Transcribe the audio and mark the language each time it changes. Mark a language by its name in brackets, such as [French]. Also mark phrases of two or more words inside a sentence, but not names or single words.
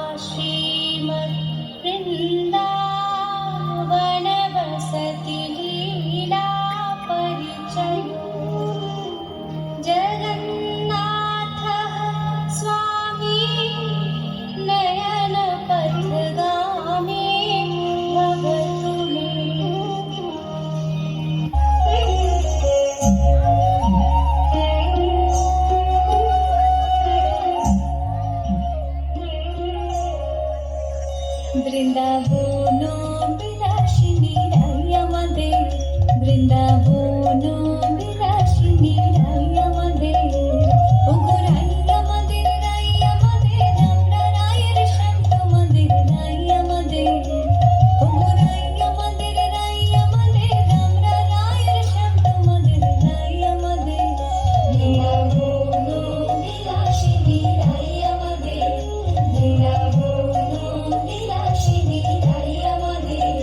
[Sanskrit] श्रीमद्वृन्दावनवसति लीला परिचयो जगन्नाथः स्वामी नयनपथगामी भवतु मे [Bangla] বৃন্দাবনো বিলাসিনী রাই আমাদের বৃন্দাবনো বিলাসিনী রাই আমাদের ওগো রাই আমাদের আমরা রায়ের শ্যাম তোমাদের রাই আমাদের ওগো রাই আমাদের আমরা রায়ের শ্যাম তোমাদের রাই আমাদের বৃন্দাবনো বিলাসিনী রাই আমাদের বৃন্দাবনো বিলাসিনী রাই আমাদের